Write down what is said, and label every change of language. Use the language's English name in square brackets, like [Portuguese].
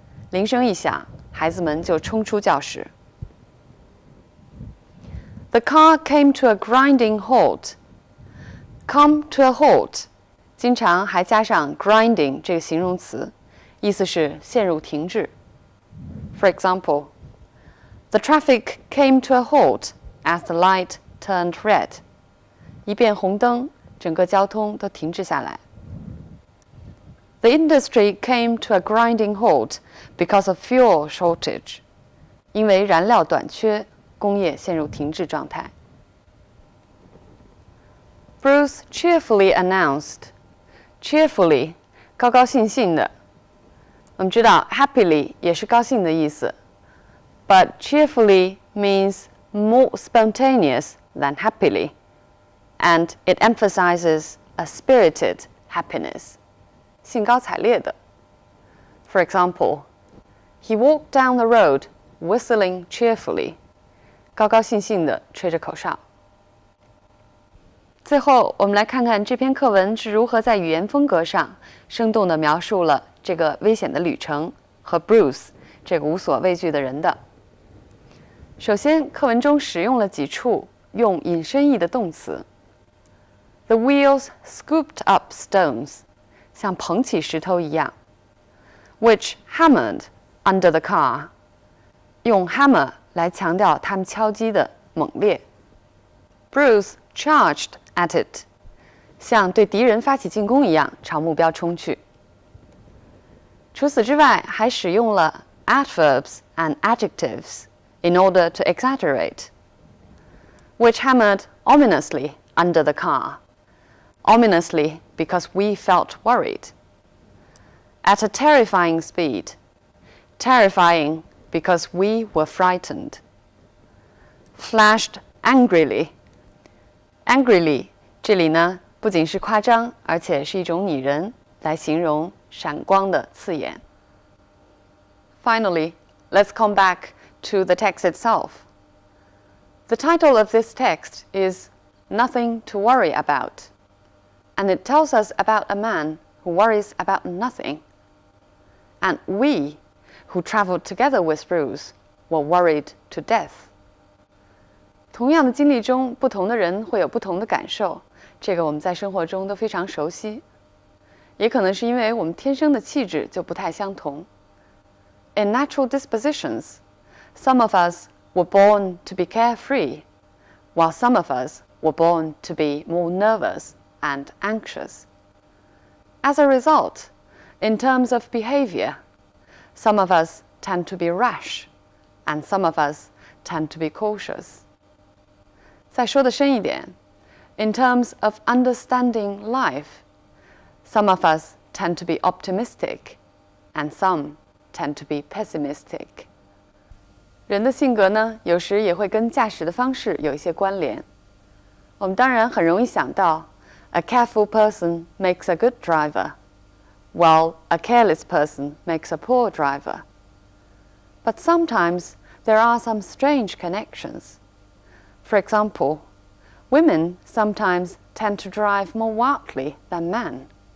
[Chinese] 铃声一响，孩子们就冲出教室。 [English] The car came to a grinding halt. Come to a halt. [Chinese] 经常还加上 grinding 这个形容词，意思是陷入停滞。 [English] For example, the traffic came to a halt as the light turned red. [Chinese] 一变红灯，整个交通都停滞下来。 [English] The industry came to a grinding halt because of fuel shortage. [Chinese] 因为燃料短缺，工业陷入停滞状态。 [English] Bruce cheerfully announced. [Chinese] Cheerfully, 高高兴兴的。我们知道 happily 也是高兴的意思 [English] ，but cheerfully means more spontaneous than happily, and it emphasizes a spirited happiness. [Chinese] 兴高采烈的。 [English] For example, he walked down the road whistling cheerfully. [Chinese] 高高兴兴地吹着口哨。最后，我们来看看这篇课文是如何在语言风格上生动地描述了这个危险的旅程和 Bruce 这个无所畏惧的人的。首先，课文中使用了几处用引申义的动词。 [English] The wheels scooped up stones, [Chinese] 像捧起石头一样。 [English] Which hammered under the car, [Chinese] 用 hammer 来强调他们敲击的猛烈。 [English] Bruce charged at it, [Chinese] 像对敌人发起进攻一样朝目标冲去。除此之外，还使用了 [English] adverbs and adjectives in order to exaggerate. Which hammered ominously under the car. Ominously because we felt worried. At a terrifying speed. Terrifying because we were frightened. Flashed angrily. [Chinese] Angrily 这里呢不仅是夸张，而且是一种拟人，来形容闪光的刺眼。 [English] Finally, let's come back to the text itself. The title of this text is Nothing to Worry About. and it tells us about a man who worries about nothing. And we, who traveled together with Bruce, were worried to death. [Chinese] 同样的经历中，不同的人会有不同的感受，这个我们在生活中都非常熟悉。也可能是因为我们天生的气质就不太相同。 [English] In natural dispositions, some of us were born to be carefree, while some of us were born to be more nervous and anxious. As a result, in terms of behavior, some of us tend to be rash, and some of us tend to be cautious. [Chinese] 再说得深一点 [English] In terms of understanding life, some of us tend to be optimistic, and some tend to be pessimistic. [Chinese] 人的性格呢，有时也会跟驾驶的方式有一些关联。我们当然很容易想到 [English] A careful person makes a good driver, while a careless person makes a poor driver. But sometimes there are some strange connections. For example, women sometimes tend to drive more wildly than men.